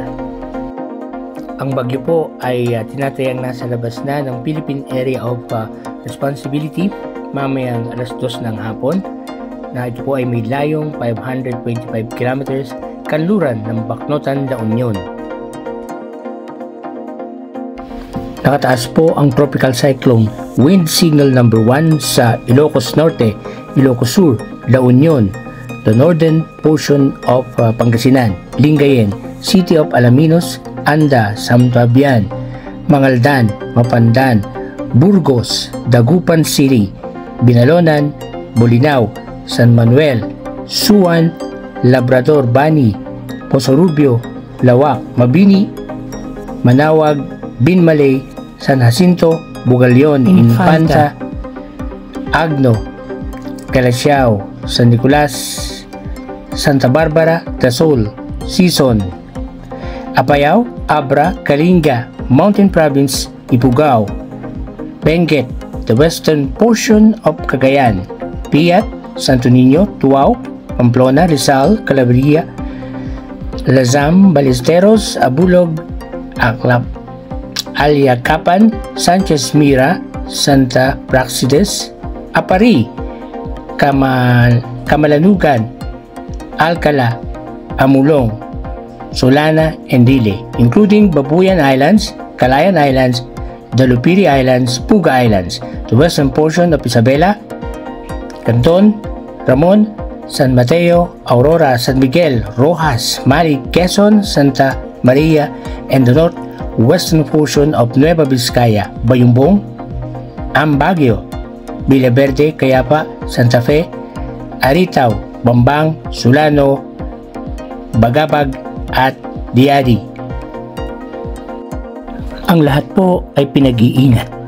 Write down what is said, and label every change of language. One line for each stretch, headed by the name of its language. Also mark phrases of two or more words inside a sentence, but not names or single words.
Filipino: Ang bagyo po ay tinatayang nasa labas na ng Philippine Area of Responsibility mamayang alas 2 ng hapon, na ito po ay may layong 525 kilometers kanluran ng Bacnotan, La Union. Nakataas po ang Tropical Cyclone Wind Signal number 1 sa Ilocos Norte, Ilocos Sur, La Union,
English: the northern portion of Pangasinan, Lingayen, City of Alaminos, Anda, Sambabian, Mangaldan, Mapandan, Burgos, Dagupan City, Binalonan, Bolinao, San Manuel, Suwan, Labrador, Bani, Poso Rubio, Lawak, Mabini, Manawag, Binmalay, San Jacinto, Bugalyon, Infanta, Agno, Calasiao, San Nicolas, Santa Barbara, Dasol, Sison, Apayao, Abra, Kalinga, Mountain Province, Ifugao, Benguet, the western portion of Cagayan, Piat, Santo Niño, Tuao, Pamplona, Rizal, Calabria, Lazam, Ballesteros, Abulog, Aclap, Aliacapan, Sanchez Mira, Santa Praxedes, Apari, Kamalanugan, Alcala, Amulong, Solana, and Dile, including Babuyan Islands, Calayan Islands, Dalupiri Islands, Puga Islands, the western portion of Isabela, Canton, Ramon, San Mateo, Aurora, San Miguel, Rojas, Mari, Quezon, Santa Maria, and the northwestern portion of Nueva Vizcaya, Bayumbong, Baguio, Villaverde, Cayapa, Santa Fe, Aritao, Bambang, Sulano, Bagabag,
Filipino: at Diari. Ang lahat po ay pinag-iingat.